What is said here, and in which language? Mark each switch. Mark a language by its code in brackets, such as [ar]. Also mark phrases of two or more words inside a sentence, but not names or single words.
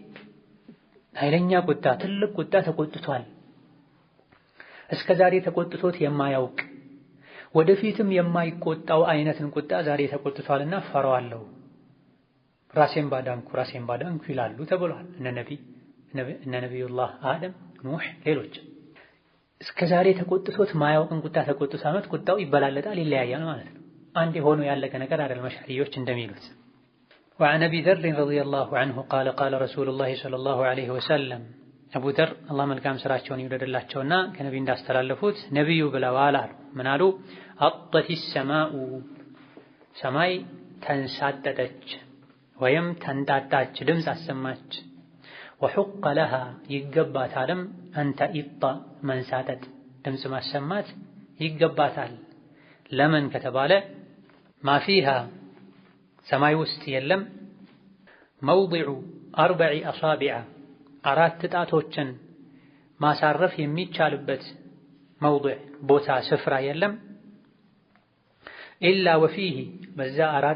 [am] ኃይለኛ ቁጣ ትልቅ ቁጣ ተቆጥቷል፣ እስከ ዛሬ ተቆጥቶት የማያውቅ ወደፊትም የማይቆጣው አይነትን ቁጣ ዛሬ ተቆጥቷልና ፈራዋለሁ፣ ራሴን ባዳንኩ ይላሉ ተብሏል። እነ ነቢዩላህ አደም፣ ኑህ፣ ሌሎች እስከ ዛሬ ተቆጥቶት ማያውቅን ቁጣ ተቆጥቶ ዓመት ቁጣው ይበላለጣል፣ ይለያያል ማለት ነው። አንድ ሆኖ ያለቀ ነገር አይደለም አሽዓሪዎች እንደሚሉት። [ar] وعن أبي ذر رضي الله عنه قال قال رسول الله صلى الله عليه وسلم أبو ذر [am] الله መልካም ስራቸውን ይወደድላቸውና ከነብይ እንዳስተላለፉት ነብዩ ብለዋል አሉ። ምን አሉ? አጠፊ السماء ሰማይ ተንሳጠጠች ወይም ተንጣጣች፣ ድምፅ አሰማች። وحق لها ይገባታልም አንተ ኢጣ መንሳጠጥ ድምፅ ማሰማት ይገባታል። ለምን ከተባለ [ar] ما فيها [am] ሰማይ ውስጥ የለም መውዲዑ 4 አሳቢዓ አራት ጣቶችን ማሳረፍ የሚቻልበት መውዲዕ ቦታ ስፍራ የለም። [ar] إلا وفيه [am] በዛ አራት